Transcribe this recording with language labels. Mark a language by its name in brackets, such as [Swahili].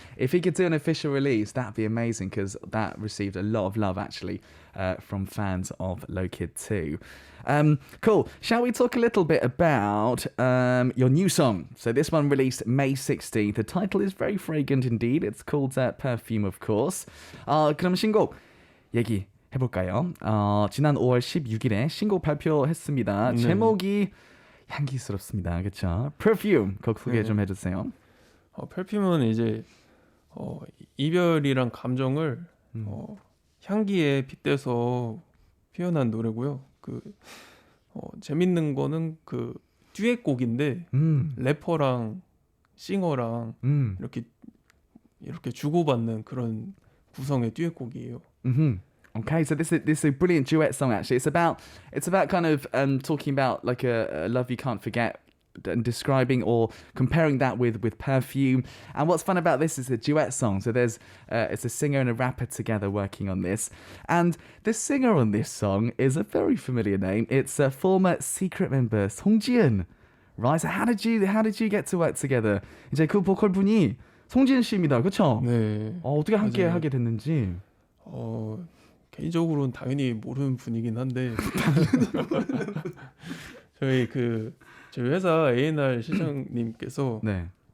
[English] If he could do an official release, that'd be amazing because that received a lot of love actually from fans of Lokid too. Cool. Shall we talk a little bit about your new song? So this one released May 16th. The title is very fragrant indeed. It's called Perfume, of course. [Korean] 그럼 신곡 얘기해볼까요? 지난 5월 16일에 신곡 발표했습니다. 네. 제목이 향기스럽습니다. 그렇죠? Perfume. 곡 소개 좀 해주세요. Perfume은 이제 이별이란 감정을 향기에 빗대서 표현한 노래고요. 재밌는 거는 듀엣곡인데 래퍼랑 싱어랑 이렇게 주고받는 그런 구성의 듀엣곡이에요. [English] Okay, so this is a brilliant duet song. Actually, it's about kind of talking about like a love you can't forget and describing or comparing that with Perfume. And what's fun about this is a duet song. So there's it's a singer and a rapper together working on this. And the singer on this song is a very familiar name. It's a former Secret member, Song Jian. Right. So how did you get to work together? [Korean] 이제 그 보컬 분이 송지은 씨입니다. 그렇죠? 네. 어떻게 함께 맞아요. 하게 됐는지. 개인적으로는 당연히 모르는 분이긴 한데 저희 회사 A&R 실장님께서 네.